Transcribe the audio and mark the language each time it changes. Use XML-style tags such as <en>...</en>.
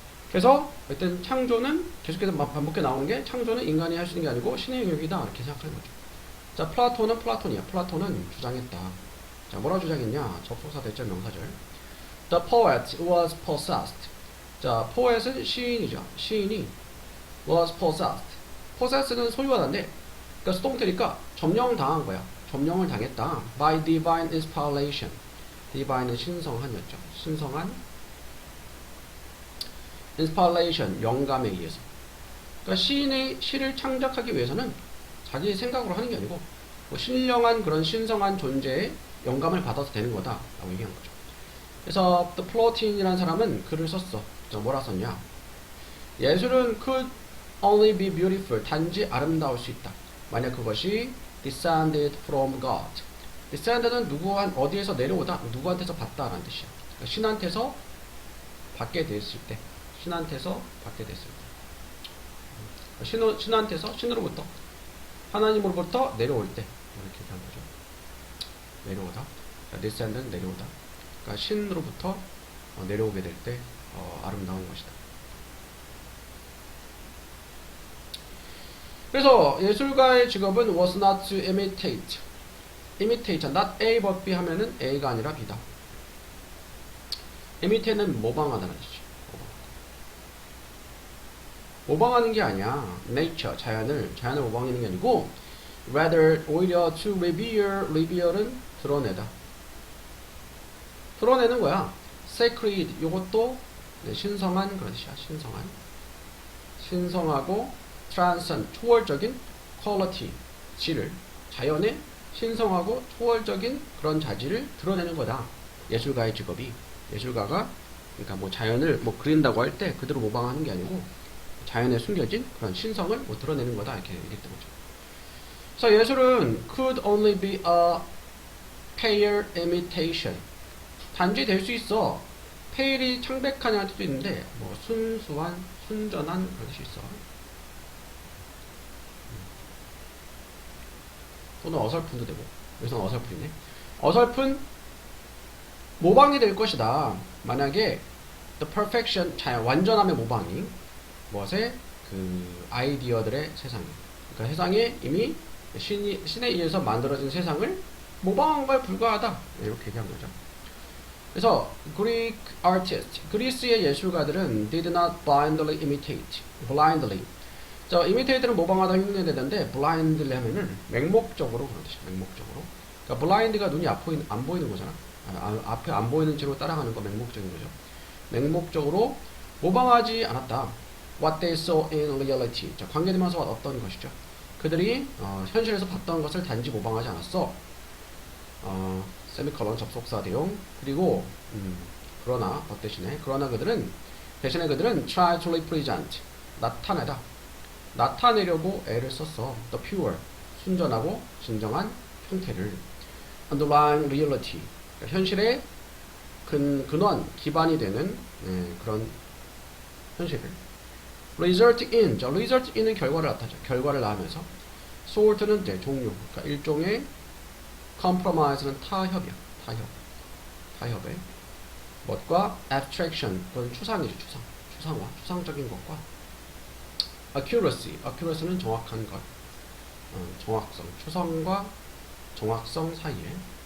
<ko>그래서 일단 창조는 계속해서 반복해 나오는 게 창조는 인간이 할 수 있는 게 아니고 신의 영역이다 이렇게 생각하는 거죠. 자, 플라톤은 플라톤이야. 플라톤은 주장했다. 자, 뭐라 주장했냐? 접속사 대절 명사절.</ko> <en>The poet was possessed.</en> <ko>자, poet은 시인이죠. 시인이</ko> <en>was possessed.</en> <ko>possess는 소유하다인데, 그러니까 수동태니까 점령당한 거야. 점령을 당했다.</ko> <en>by divine inspiration.</en> <ko>divine은 신성한이었죠. 신성한 inspiration, 영감에 의해서. 그러니까 시인의 시를 창작하기 위해서는 자기 생각으로 하는 게 아니고 뭐 신령한 그런 신성한 존재의 영감을 받아서 되는 거다 라고 얘기한 거죠. 그래서 The Plotin이라는 사람은 글을 썼어. 뭐라 썼냐? 예술은</ko> <en>could only be beautiful,</en> <ko>단지 아름다울 수 있다. 만약 그것이</ko> <en>descended from God.</en> <ko>descended는 어디에서 내려오다, 누구한테서 받다라는 뜻이야. 그러니까 신한테서 받게 됐을 때, 신한테서 받게 됐을 때, 신한테서, 신으로부터, 하나님으로부터 내려올 때, 이렇게 얘기한 거죠. 내려오다. 그러니까 descend는 내려오다. 그러니까 신으로부터 내려오게 될 때 아름다운 것이다. 그래서 예술가의 직업은</ko> <en>was not to imitate.</en> <ko>imitate,</ko> <en>not A but B</en> <ko>하면은 A가 아니라 B다. imitate는 모방하다는 뜻이죠. 모방하는 게 아니야. nature, 자연을 모방하는 게 아니고 rather, 오히려</ko> <en>to reveal</en> <ko>은 드러내다. 드러내는 거야. sacred, 요것도 신성한 그런 뜻이야. 신성하고 transcend, 초월적인 quality, 질을, 자연의 신성하고 초월적인 그런 자질을 드러내는 거다. 예술가의 직업이. 예술가가 그러니까 뭐 자연을 뭐 그린다고 할 때 그대로 모방하는 게 아니고 자연에 숨겨진 그런 신성을 뭐 드러내는 거다 이렇게 얘기했던 거죠. 그래서 예술은</ko> <en>could only be a pale imitation.</en> <ko>단지 될 수 있어. pale이 창백하냐는 뜻도 있는데 뭐 순수한, 순전한 그런 뜻이 있어. 또는 어설픈도 되고. 여기서는 어설픈이네. 어설픈 모방이 될 것이다. 만약에</ko> <en>the perfection,</en> <ko>완전함의 모방이 무엇에? 그 아이디어들의 세상에. 그러니까 세상에 이미 신에 의해서 만들어진 세상을 모방한 거에 불과하다. 이렇게 얘기한 거죠.</ko> <en>그래서 Greek artists,</en> <ko>그리스의 예술가들은</ko> <en>did not blindly imitate. blindly.</en> <ko>자, imitate는 모방하다 흉내내는데 blindly 하면은 맹목적으로 그런 뜻이야. 맹목적으로. 그러니까 blind가 눈이 안 보이는 거잖아. 앞에 안 보이는 채로 따라가는 거 맹목적인 거죠. 맹목적으로 모방하지 않았다.</ko> <en>What they saw in reality.</en> <ko>자, 관계되면서 어떤 것이죠. 그들이 현실에서 봤던 것을 단지 모방하지 않았어. 세미컬론 접속사 대용. 그리고 그러나 대신에 그들은</ko> <en>try to represent,</en> <ko>나타내려고 애를 썼어.</ko> <en>The pure,</en> <ko>순전하고 진정한 형태를.</ko> <en>underlying reality,</en> <ko>그러니까 현실의 근원, 기반이 되는 그런 현실을.</ko> <en>result in, result in</en> <ko>은 결과를 나타내죠. 결과를 낳으면서. sort는 이제 종류, 그러니까 일종의 compromise는 타협이야. 타협의 것과 abstraction, 그건 추상이죠. 추상화, 추상적인 것과 accuracy는 정확한 것, 정확성, 추상과 정확성 사이에.</ko>